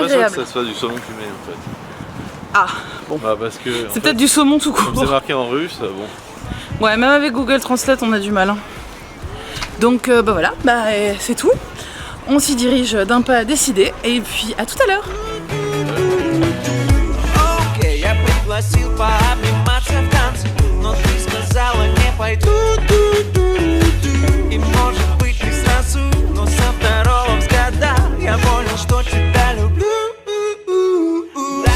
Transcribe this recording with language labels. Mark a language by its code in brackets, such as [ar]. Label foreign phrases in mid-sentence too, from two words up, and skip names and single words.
[fr] Je suis pas sûr que ça soit du saumon fumé en fait. Ah bon. Parce que c'est peut-être du saumon tout court. Comme c'est marqué en russe, bon. Ouais, même avec Google Translate, on a du mal. Hein. Donc voilà, c'est tout. On s'y dirige d'un pas décidé et puis à tout à l'heure. [ru] Я пригласил пообниматься в танце, но ты сказала не пойду. И может быть не сразу, но со второго взгляда я понял, что тебя люблю.